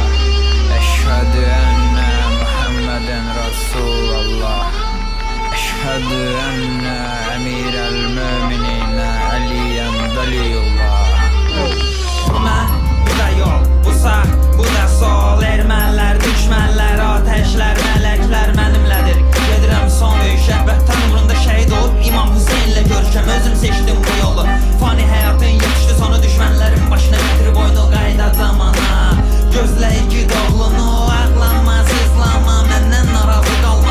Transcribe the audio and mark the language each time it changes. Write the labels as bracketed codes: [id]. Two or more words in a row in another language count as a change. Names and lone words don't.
[ar] أشهد أن محمدا رسول الله. أشهد أن أمير المؤمنين عليا ولي الله. [az] Bu da yol, bu sağ, bu da sol. Ermənlər, düşmənlər, ateşlər, mələklər mənimlədir. Gedirəm son döyüşə, vətən uğrunda şəhid olub İmam Hüseynlə görüşəm. Özüm seçdim bu yolu. Fani həyatın yetişdi sonu, düşmənlərin başına gətirib oyunu qayda zamana. Gözləyir ki doğlunu, ağlama, sızlama, məndən narazı qalma.